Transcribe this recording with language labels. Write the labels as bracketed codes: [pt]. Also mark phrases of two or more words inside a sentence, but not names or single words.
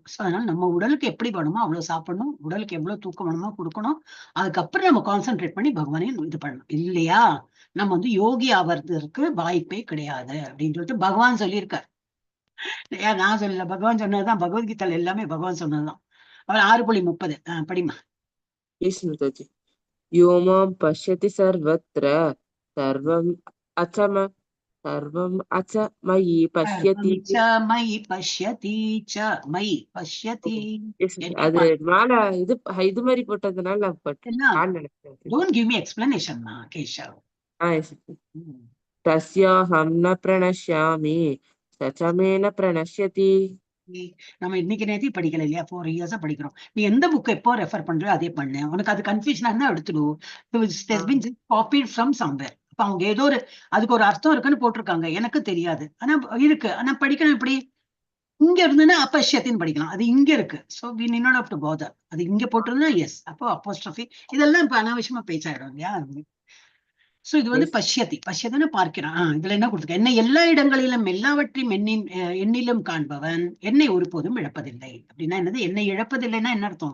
[ta] சோ அதனால நம்ம உடலுக்கு எப்படி வேணுமோ அவ்வளவு சாப்பிடணும், உடலுக்கு எவ்வளவு தூக்கம் வேணுமோ கொடுக்கணும். அதுக்கப்புறம் நம்ம கான்சென்ட்ரேட் பண்ணி பகவானையும் இது பண்ணணும், இல்லையா நம்ம வந்து யோகி ஆவறதுக்கு வாய்ப்பே கிடையாது அப்படின்னு சொல்லிட்டு பகவான் சொல்லியிருக்கார். ஏன் நான் சொல்லல, பகவான் சொன்னதுதான், பகவத்கீதையில எல்லாமே பகவான் சொன்னதுதான். அவர் 6.30 படிமா. [en] Yes, Mataji. [sa] यो मां पश्यति सर्वत्र सर्वम् अचम सर्वम् अच मयि पश्यति. मयि पश्यति मयि पश्यति. [en] Yes, [ta] அது மேல இது மாதிரி போட்டதுனால நான் நினைச்சேன். [en] Don't give me explanation, Keshav. Yes. [sa] तस्याहं न प्रणश्यामि स च मे न प्रणश्यति. [ta] நம்ம இன்னைக்கு நேரத்தையும் படிக்கல இல்லையா, 4 இயர்ஸா படிக்கிறோம். நீ எந்த புக் எப்போ ரெஃபர் பண்றியோ அதே பண்ணு. உனக்கு அது கன்ஃபியூஷனா இருந்தா எடுத்துடு. [en] copied from somewhere. [ta] அப்ப அவங்க ஏதோ ஒரு அதுக்கு ஒரு அர்த்தம் இருக்குன்னு போட்டிருக்காங்க, எனக்கு தெரியாது, ஆனா இருக்கு. ஆனா படிக்கணும் எப்படி? இங்க இருந்துன்னா அப்பஷ்யத்தின்னு படிக்கலாம், அது இங்க இருக்கு. [en] so we need not have to bother. [ta] அது இங்க போட்டிருந்தா எஸ், அப்போ அப்போஸ்ட்ரோஃபி. இதெல்லாம் இப்ப அனாவசியமா பேச்சாயிடும் இல்லையா. சோ இது வந்து [en] எஸ் [ta] பஷ்யத்தின்னு பார்க்கிறான். இதுல என்ன கொடுத்துருக்க, என்னை எல்லா இடங்களிலும் எல்லாவற்றையும் எண்ணிலும் காண்பவன் என்னை ஒருபோதும் இழப்பதில்லை. அப்படின்னா என்னது? என்னை இழப்பதில்லைன்னா என்ன அர்த்தம்?